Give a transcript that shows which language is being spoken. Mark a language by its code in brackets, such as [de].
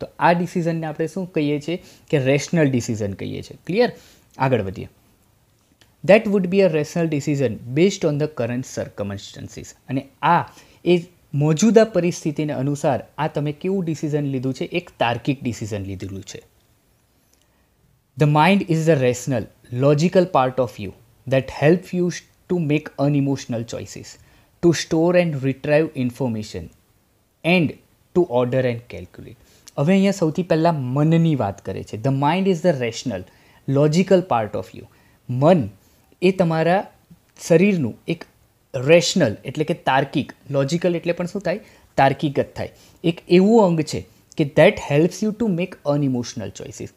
[gu] તો આ ડિસિઝનને આપણે શું કહીએ છીએ કે રેશનલ ડિસિઝન કહીએ છીએ. ક્લિયર? આગળ વધીએ. [en] That would be a rational decision based on the current circumstances. [gu] અને આ એ મોજૂદા પરિસ્થિતિને અનુસાર આ તમે કેવું ડિસિઝન લીધું છે, એક તાર્કિક ડિસિઝન લીધેલું છે. [en] The mind is the rational logical part of you that help you to make unemotional choices, to store and retrieve information, and to order and calculate. [gu] હવે અહીંયા સૌથી પહેલાં મનની વાત કરે છે. [en] The mind is the rational logical part of you. [gu] મન એ તમારા શરીરનું એક રેશનલ એટલે કે તાર્કિક, લોજિકલ એટલે પણ શું થાય, તાર્કિક જ થાય, એક એવું અંગ છે કે [en] That helps you to make unemotional choices.